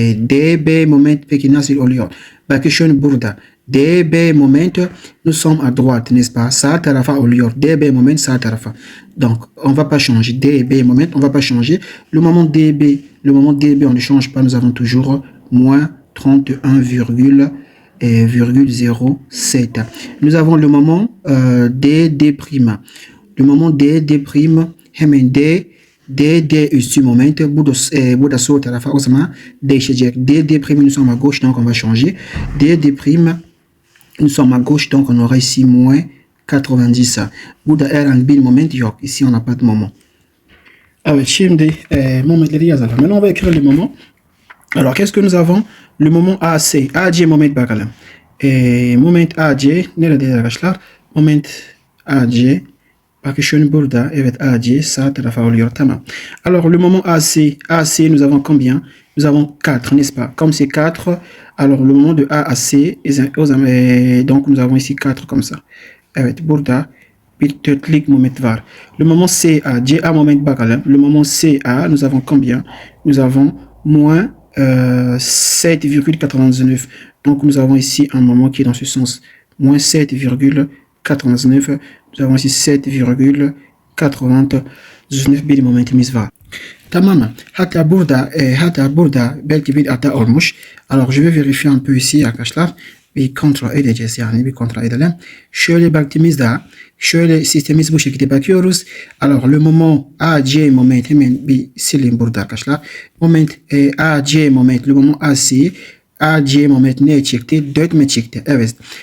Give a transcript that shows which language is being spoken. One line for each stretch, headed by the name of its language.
Turkish: DB moment peki nasıl oluyor? Bakın burada.
French: DB moment, nous sommes à droite, n'est-ce pas?
Turkish: Sağ tarafa oluyor. DB moment, sağ tarafa.
French: Donc, on va pas changer. DB moment, on va pas changer. Le moment DB, on ne change pas. Nous avons toujours moins 31,07. Nous avons le moment DD'. Le moment DD', hemen D
Turkish: DD üstü moment burada sol tarafa o zaman değişecek.
French: DD prime nous sommes à gauche donc on va changer. DD prime nous sommes à gauche donc on aura ici moins 90.
Turkish: Burada herhangi bir moment yok.
French: Ici on n'a pas de moment.
Turkish: Evet şimdi momentleri yazalım.
French: Maintenant on va écrire le moment. Alors qu'est-ce que nous avons? Le moment AC.
Turkish: AC moment bakalım. Moment AC neredeyiz arkadaşlar? Moment AC. Bakın şunu burada. Evet AC sağ tarafa oluyor.
French: Tamam. Alors le moment AC. AC nous avons combien? Nous avons 4 n'est-ce pas? Comme c'est 4, alors le moment de A à C. Donc nous avons ici 4 comme ça.
Turkish: Evet burada bir dörtlük moment var.
French: Le moment CA.
Turkish: CA moment bakalım.
French: Le moment CA nous avons combien? Nous avons moins 7,99. Donc nous avons ici un moment qui est dans ce sens. Moins 7,89. Nous avons ici 7,99
Turkish: bir momentimiz var. Tamam. Hatta burada belki bir hata olmuş.
French: Alors je vais vérifier un peu ici arkadaşlar.
Turkish: Bir kontrol edeceğiz yani bir kontrol edelim. Şöyle baktığımızda şöyle sistemimiz bu şekilde bakıyoruz.
French: Alors le moment AC
Turkish: moment hemen bir silin burada arkadaşlar. Moment AC moment le moment AC AC moment ne çıktı? 4 mi çıktı? Evet.